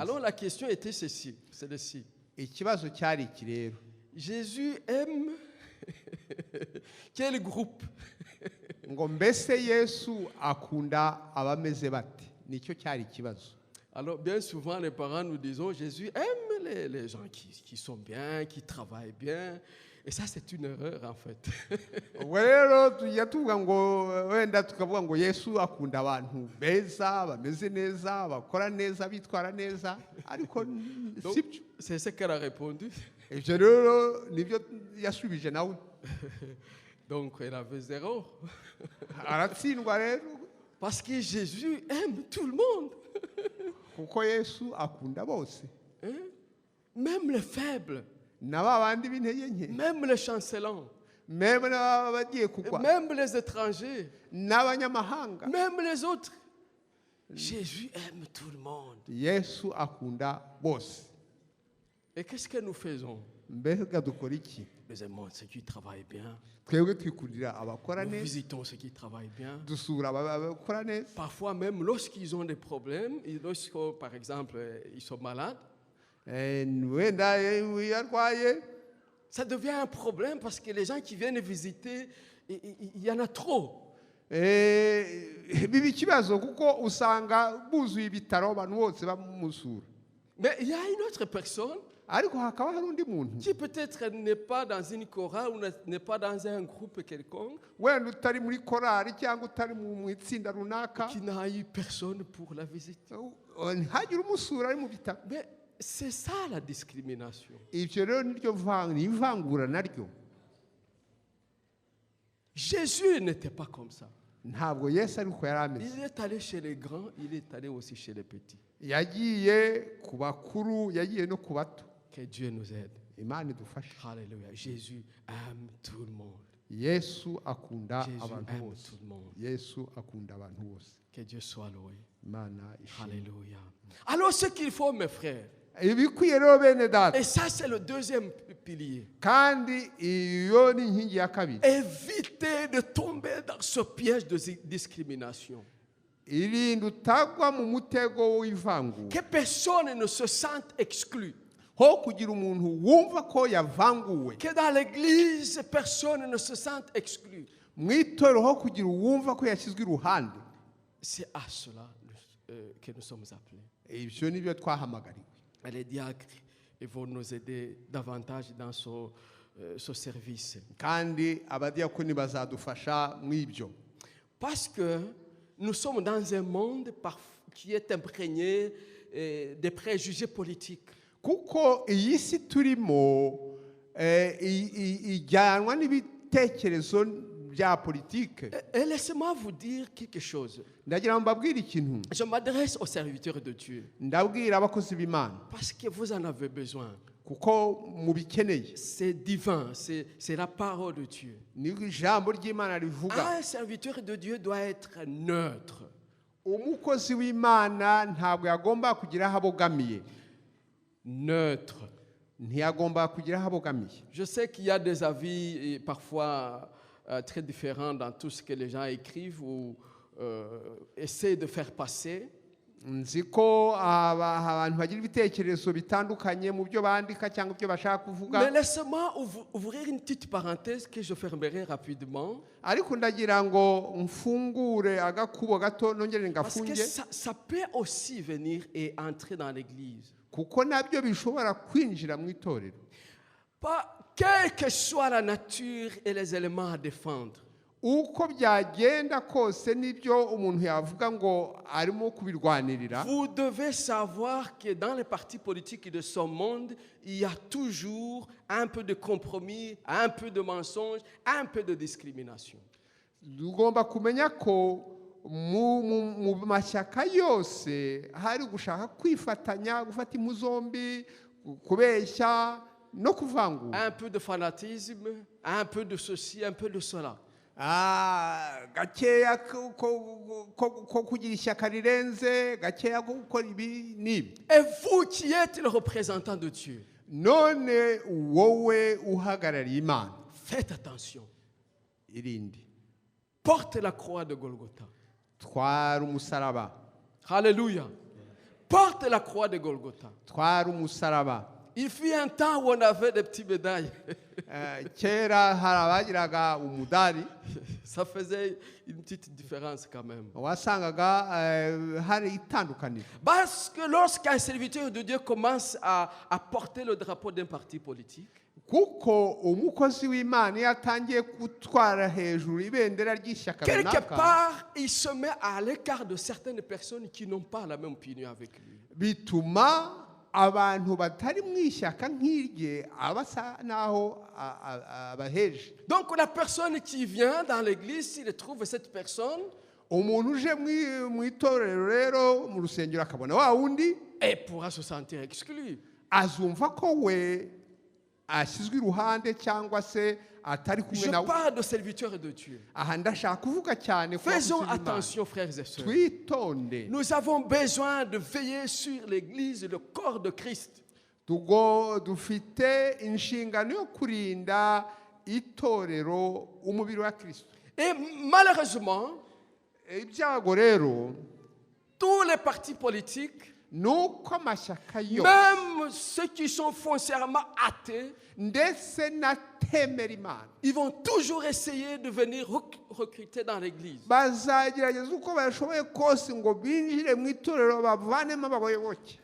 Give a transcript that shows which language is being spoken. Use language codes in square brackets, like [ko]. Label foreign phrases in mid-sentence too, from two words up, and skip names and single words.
[fr] Alors la question était celle-ci. [rw] Ikibazo cyari iki rero. [fr] Jésus aime quel groupe? [rw] Ngo mbese Yesu akunda abameze bate? Nicyo cyari ikibazo. [fr] Alors bien souvent les parents nous disons Jésus aime les gens qui sont bien, qui travaillent bien. Et ça c'est une erreur en fait. [rw] Rero tujya tuvuga ngo wenda tukavuga ngo Yesu akunda abantu beza bameze neza bakora neza bitwara neza ariko sibyo. [fr] C'est ce qu'elle a répondu. [rw] Ibyo rero nibyo yasubije nawe. [fr] Donc elle avait 0. [rw] Aratsindwa rero. [fr] Parce que Jésus aime tout le monde. [rw] Kuko Yesu akunda bose. [fr] Même les faibles. [rw] N'abandi b'intege nke. [fr] Même les chancelants. [rw] Même n'abagiye kugwa. [fr] Même les étrangers. [rw] N'abanyamahanga. [fr] Même les autres. Jésus aime tout le monde. [rw] Yesu akunda bose. [fr] Et qu'est-ce que nous faisons? [rw] Mbega dukora iki? [fr] Nous aimons ceux qui travaillent bien. [rw] Twebwe twikundira abakora [fr] Nous [rw] neza. [fr] visitons ceux qui travaillent bien. [rw] Dusura abakora neza. [fr] Parfois même lorsqu'ils ont des problèmes, lorsque par exemple ils sont malades, [rw] Wenda yarwaye. [fr] ça devient un problème parce que les gens qui viennent visiter, il y en a trop. [rw] Biba ikibazo kuko usanga buzuye ibitaro abantu bose bamusura. [fr] Mais il y a une autre personne [rw] Ariko hakaba hari undi muntu [fr] qui peut-être n'est pas dans une chorale ou n'est pas dans un groupe quelconque, [rw] wenda utari muri korari cyangwa utari mu itsinda runaka [fr] qui n'a eu personne pour la visite. [rw] ntihagire umusura ari mu bitaro. [fr] Mais c'est ça la discrimination. [rw] Ibyo rero niryo ivangura naryo. [fr] Jésus n'était pas comme ça. [rw] Ntabwo Yesu ariko yari ameze. [fr] Il est allé chez les grands, il est allé aussi chez les petits. [rw] Yagiye ku bakuru yagiye no ku bato. [fr] Que Dieu nous aide. [rw] Imana idufashe. [fr] Alléluia. Jésus aime tout le monde. [rw] yesu akunda [fr] Jésus [rw] abantu [fr] aime [rw] bose [fr] tout le monde. [rw] yesu akunda abantu bose [fr] Que Dieu soit loué. [rw] imana ishimwe [fr] Alléluia. Alors ce qu'il faut, mes frères, [rw] ibikwiye rero bene data [fr] et ça c'est le deuxième pilier, [rw] kandi iyo ni inkingi ya kabiri [fr] évitez de tomber dans ce piège de discrimination. [rw] irinde utagwa mu mutego w'ivangura [fr] Que personne ne se sente exclu. [rw] ho kugira umuntu wumva ko yavanguwe [fr] Que dans l'église, personne ne se sente exclu. [rw] mu itorero ho kugira uwumva ko yashyizwe iruhande [fr] C'est à cela que nous sommes appelés. [rw] ibyo ni byo twahamagariwe [fr] Et les diacres vont nous aider davantage dans ce service. [rw] kandi abadiyakoni bazadufasha mu ibyo [fr] Parce que nous sommes dans un monde qui est imprégné des préjugés politiques. [rw] kuko iyi si turimo ijyanwa n'ibitekerezo bya politike [fr] Et laissez-moi vous dire quelque chose. [rw] ndagira ngo mbabwire ikintu [fr] Je m'adresse aux serviteurs de Dieu [rw] ndabwira abakozi b'imana [fr] parce que vous en avez besoin. [rw] kuko mubikeneye [fr] C'est divin, c'est la parole de Dieu. [rw] ni ijambo ry'imana rivuga [fr] Un serviteur de Dieu doit être neutre. [rw] umukozi w'imana ntabwo yagomba kugira aho abogamiye [fr] Neutre. [rw] ntiyagomba kugira aho abogamiye [fr] Je sais qu'il y a des avis parfois très différents dans tout ce que les gens écrivent ou essaient de faire passer. [rw] nzi ko abantu bagira ibitekerezo bitandukanye mu byo bandika cyangwa ibyo bashaka kuvuga [fr] Mais laissez-moi ouvrir une petite parenthèse que je fermerai rapidement. [rw] ariko ndagira ngo mfungure agakubo gato nongere [fr] Parce que [rw] ngafunge [fr] ça peut aussi venir et entrer dans l'église. [rw] kuko nabyo bishobora kwinjira mu itorero [fr] Quelle que soit la nature et les éléments à défendre, [rw] uko byagenda kose n'ibyo umuntu yavuga ngo arimo kubirwanirira [fr] vous devez savoir que dans les partis politiques de ce monde, il y a toujours un peu de compromis, un peu de mensonge, un peu de discrimination. [rw] tugomba kumenya ko mu mashyaka yose hari gushaka kwifatanya gufata impu zombi kubeshya no kuvangura [fr] Un peu de fanatisme, un peu de ceci, un peu de cela. [rw] gakeya ko kugira ishyaka rirenze gakeya ko gukora ibi n'ibi [fr] Et vous qui êtes le représentant de Dieu, [rw] none wowe uhagarariye imana [fr] faites attention. [rw] irindi [fr] Porte la croix de Golgotha. [rw] twara umusaraba [fr] Alléluia. Porte la croix de Golgotha. [rw] twara umusaraba [fr] Il fut un temps où on avait des petites médailles. [rw] kera hari abagiraga umudari [fr] Ça faisait une petite différence quand même. [rw] wasangaga hari itandukaniro [fr] Parce que lorsqu'un serviteur de Dieu commence à porter le drapeau d'un parti politique, [rw] kuko umukozi w'imana iyo atangiye gutwara hejuru ibendera ry'ishyaka [fr] quelque [rw] runaka [fr] part, il se met à l'écart de certaines personnes qui n'ont pas la même opinion avec lui. [rw] bituma abantu batari mu ishyaka nk'irye abasa naho abaheje [fr] Donc la personne qui vient dans l'église, s'il trouve cette personne, [rw] umuntu uje mu itorero rero mu rusengero akabona wa wundi [fr] elle pourra se sentir exclue. [rw] azumva ko we ashyizwe iruhande cyangwa se atari kumwe [fr] Je [rw] nawe [fr] parle de serviteurs de Dieu. [rw] aha ndashaka kuvuga cyane ku [fr] Faisons [rw] bakozi b'Imana. [fr] attention, frères et sœurs. [rw] twitonde [fr] Nous avons besoin de veiller sur l'église, le corps de Christ. [rw] dufite inshingano yo kurinda itorero umubiri wa Kristo [fr] Et malheureusement, [rw] ibyago rero [fr] tous les partis politiques, [rw] nuko amashyaka yose [fr] même ceux qui sont foncièrement athées, [rw] ndetse n'atemera imana [fr] ils vont toujours essayer de venir recruter dans l'église. [rw] bazagerageza uko bashoboye kose ngo binjire mu itorero bavanemo abayoboke